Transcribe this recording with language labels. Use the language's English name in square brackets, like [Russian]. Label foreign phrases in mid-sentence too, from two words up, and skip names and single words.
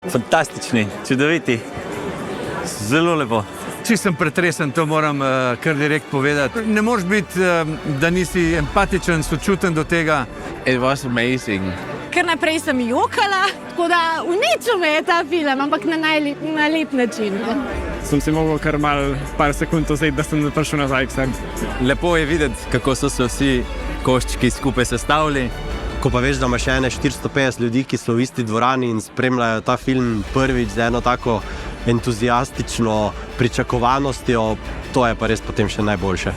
[Slovenian] Fantastični, čudoviti, zelo lepo. Če sem pretresen, to moram kar direkt povedati. Ne moreš biti, da nisi empatičen, sočuten do tega. [English] It was amazing. [Slovenian] Ker naprej sem jokala, tako da uničil me je ta film, ampak na lep način. Sem si mogel kar par sekund vzeti, da sem prišel nazaj k sebi. Lepo je videti, kako so se vsi koščki skupaj sestavili. Ko pa veš, da imaš še 450 ljudi, ki so v isti dvorani in spremljajo ta film prvič z eno tako entuzijastično pričakovanostjo, to je pa res potem še najboljše.